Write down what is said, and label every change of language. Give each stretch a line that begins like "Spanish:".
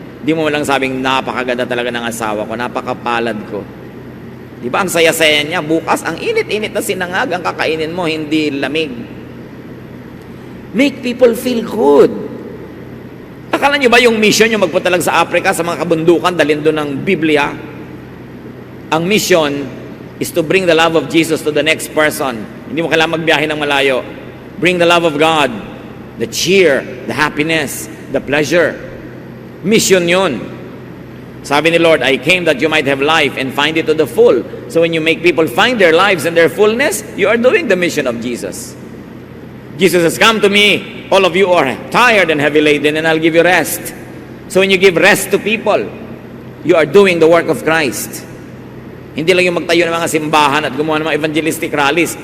Filipino: Di mo malang sabing, napakaganda talaga ng asawa ko, napakapalad ko. Di ba, ang saya-saya niya, bukas, ang init-init na sinangag, ang kakainin mo, hindi lamig.
English: Make people feel good.
Filipino: Akala niyo ba yung mission yung magpunta lang sa Africa, sa mga kabundukan, dalhin doon ng Biblia?
English: Ang mission is to bring the love of Jesus to the next person.
Filipino: Hindi mo kailangan magbiyahe ng malayo.
English: Bring the love of God, the cheer, the happiness, the pleasure.
Filipino: Mission yun. Sabi ni Lord,
English: I came that you might have life and find it to the full. So when you make people find their lives and their fullness, you are doing the mission of Jesus. Jesus has come to me, all of you are tired and heavy laden, and I'll give you rest. So when you give rest to people, you are doing the work of Christ.
Filipino: Hindi lang yung magtayo ng mga simbahan at gumawa ng mga evangelistic rallies.